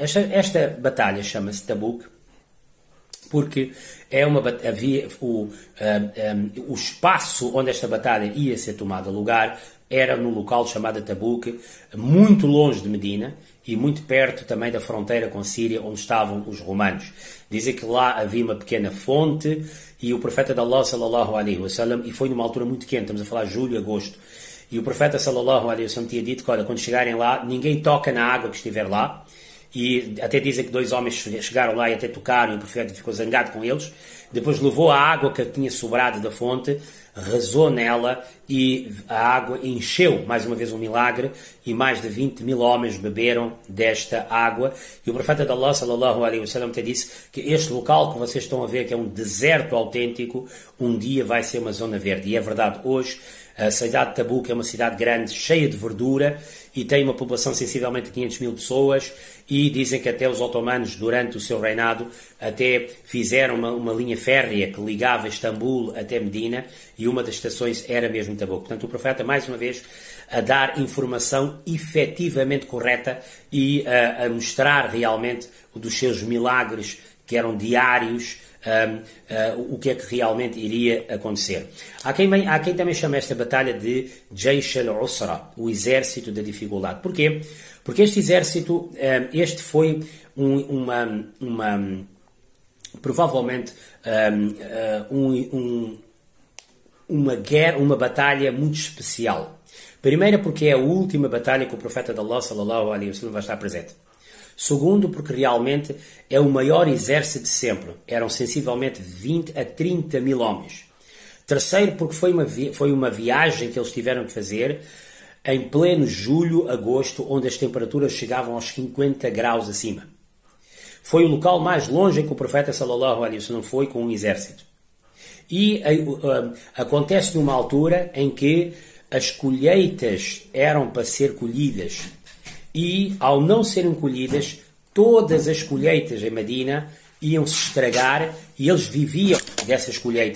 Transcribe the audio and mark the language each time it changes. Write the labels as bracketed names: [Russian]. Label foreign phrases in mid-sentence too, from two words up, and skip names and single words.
[Portuguese] Esta batalha chama-se Tabuk porque havia o espaço onde esta batalha ia ser tomada lugar era no local chamado Tabuk, muito longe de Medina e muito perto também da fronteira com Síria, onde estavam os romanos. Dizem que lá havia uma pequena fonte e o profeta de Allah, [Arabic] صلى الله عليه وسلم, [Portuguese] e foi numa altura muito quente, estamos a falar de julho, agosto, e o profeta [Arabic] صلى الله عليه وسلم [Portuguese] tinha dito que, olha, quando chegarem lá, ninguém toca na água que estiver lá. E até dizem que 2 homens chegaram lá e até tocaram, e o profeta ficou zangado com eles. Depois levou a água que tinha sobrado da fonte, rezou nela e a água encheu, mais uma vez um milagre, e mais de 20.000 homens beberam desta água. E o profeta de Allah, [Arabic] صلى الله عليه وسلم, [Portuguese] até disse que este local que vocês estão a ver, que é um deserto autêntico, um dia vai ser uma zona verde. E é verdade, hoje A cidade de Tabuque é uma cidade grande, cheia de verdura, e tem uma população sensivelmente de 500 mil pessoas, e dizem que até os otomanos, durante o seu reinado, até fizeram uma linha férrea que ligava Istambul até Medina, e uma das estações era mesmo Tabuque. Portanto, o profeta, mais uma vez, a dar informação efetivamente correta e a mostrar realmente dos seus milagres, que eram diários, o que é que realmente iria acontecer. Há quem também chama esta batalha de Jaysh al-Usra, o exército da dificuldade. Porquê? Porque este exército, este foi provavelmente uma batalha muito especial. Primeiro, porque é a última batalha que o profeta de Allah, [Arabic] صلى الله عليه وسلم, [Portuguese] vai estar presente. Segundo, porque realmente é o maior exército de sempre. Eram sensivelmente 20 a 30 mil homens. Terceiro, porque foi uma viagem que eles tiveram que fazer em pleno julho, agosto, onde as temperaturas chegavam aos 50 graus acima. Foi o local mais longe em que o profeta [Arabic] صلى الله عليه وسلم [Portuguese] foi com um exército. E acontece numa altura em que as colheitas eram para ser colhidas. E, ao não serem colhidas, todas as colheitas em Medina iam se estragar e eles viviam dessas colheitas.